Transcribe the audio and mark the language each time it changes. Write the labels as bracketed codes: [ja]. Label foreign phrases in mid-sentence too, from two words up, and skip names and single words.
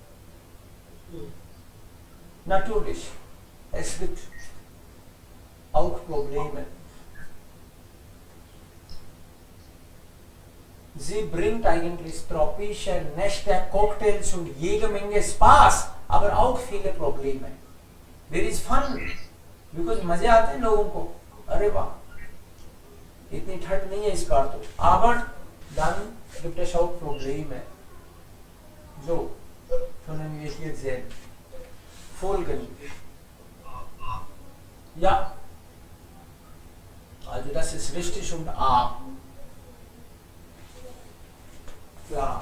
[de] Natürlich, es gibt auch Probleme. Sie bringt eigentlich tropische Nächte, Cocktails und jede Menge Spaß, aber auch viele Probleme. [en] There is fun, because [hi] मजे आते हैं लोगों को. अरे वाह, इतनी ठंड नहीं है इस बार तो. [de] Aber dann gibt es auch Probleme. So, können wir hier sehen. Folgen. Ja, also das ist richtig und A. Klar.